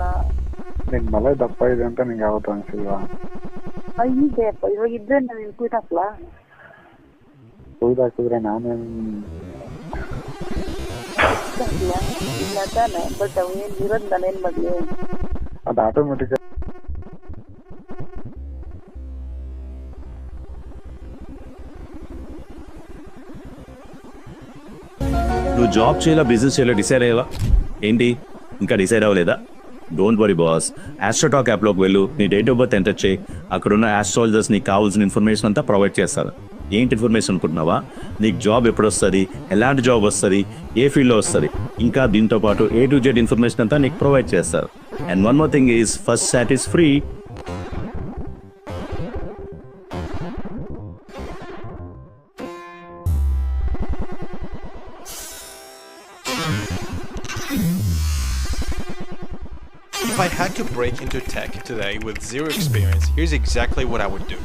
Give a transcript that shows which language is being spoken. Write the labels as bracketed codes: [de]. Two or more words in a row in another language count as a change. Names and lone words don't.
[kn] ನಿನ್ನ ಮಲೆ ದಪ್ಪ ಇದೆ ಅಂತ ನಿಂಗೆ ಯಾವತ್ತು ಅನ್ಸಿಲ್ವಾ? ಇದೆ ಅಪ್ಪ, ಇವಾಗ ಇದ್ರೆ ನಾನು ಕ್ವಿಟ್ ಹಾಕ್ಲಾ? ಕುಯ್ದಾಕಿದ್ರೆ ನಾನೇನು ಇಲ್ಲ ತಾನೆ, ಬಟ್ ಅವ್ ಏನ್ ಇರೋದ್ ನಾನೇನ್ ಮಾಡ್ಲಿ? ಅದು ಆಟೋಮೆಟಿಕ್. [te] నువ్వు జాబ్ చేయాలా, బిజినెస్ చేయాలా డిసైడ్ అయ్యావా? ఏంటి ఇంకా డిసైడ్ అవ్వలేదా? [en] don't worry boss, [te] ఆస్ట్రోటాక్ యాప్లోకి వెళ్ళు, నీ [en] date of birth [te] ఎంటర్ చేయి. అక్కడున్న ఆస్ట్రాలజర్స్ నీకు కావాల్సిన ఇన్ఫర్మేషన్ అంతా ప్రొవైడ్ చేస్తారు. ఏంటి ఇన్ఫర్మేషన్ అనుకుంటున్నావా? నీకు జాబ్ ఎప్పుడు వస్తుంది, ఎలాంటి జాబ్ వస్తుంది, ఏ ఫీల్డ్లో వస్తుంది, ఇంకా దీంతో పాటు [en] A to Z [te] ఇన్ఫర్మేషన్ అంతా నీకు ప్రొవైడ్ చేస్తారు. [en] and one more thing is first sat is free. If I had to break into tech today with zero experience, here's exactly what I would do.